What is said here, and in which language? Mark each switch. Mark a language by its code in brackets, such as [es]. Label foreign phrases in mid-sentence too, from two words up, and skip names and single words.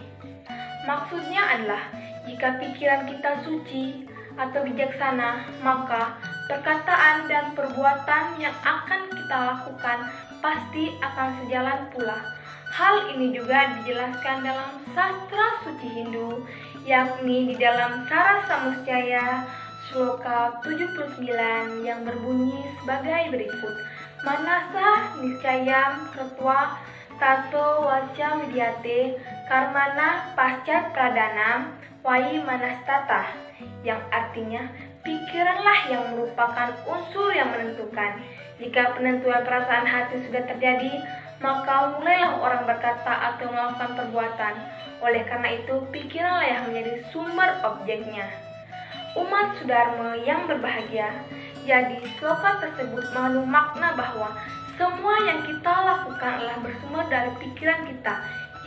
[id] Maksudnya adalah jika pikiran kita suci atau bijaksana, maka perkataan dan perbuatan yang akan kita lakukan pasti akan sejalan pula. Hal ini juga dijelaskan dalam sastra suci Hindu, yakni di dalam Sarasamuscaya Sloka 79 yang berbunyi sebagai berikut. [sa] Manasa niscayam krutva tato waca widyate karmana paschat pradanam wai manastata, [id] yang artinya pikiranlah yang merupakan unsur yang menentukan. Jika penentuan perasaan hati sudah terjadi, maka mulailah orang berkata atau melakukan perbuatan. Oleh karena itu, pikiranlah yang menjadi sumber objeknya. Umat Sudharma yang berbahagia, jadi sloka tersebut mengandung makna bahwa semua yang kita lakukan adalah bersumber dari pikiran kita.